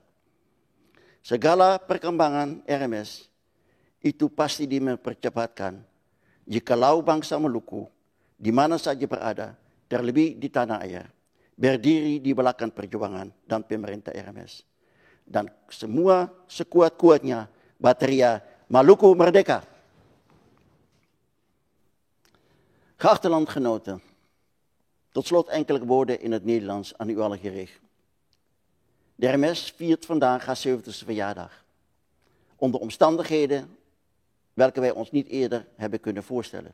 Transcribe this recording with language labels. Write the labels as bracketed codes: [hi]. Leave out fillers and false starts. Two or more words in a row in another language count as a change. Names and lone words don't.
[id] Segala perkembangan RMS itu pasti dipercepatkan jikalau bangsa Maluku di mana saja berada, terlebih di tanah air, berdiri di belakang perjuangan dan pemerintah RMS. Dan semua sekuat-kuatnya bateria Maluku merdeka. [nl] Geachte landgenoten, tot slot enkele woorden in het Nederlands aan u allen gericht. De RMS viert vandaag haar 70ste verjaardag. Onder omstandigheden welke wij ons niet eerder hebben kunnen voorstellen.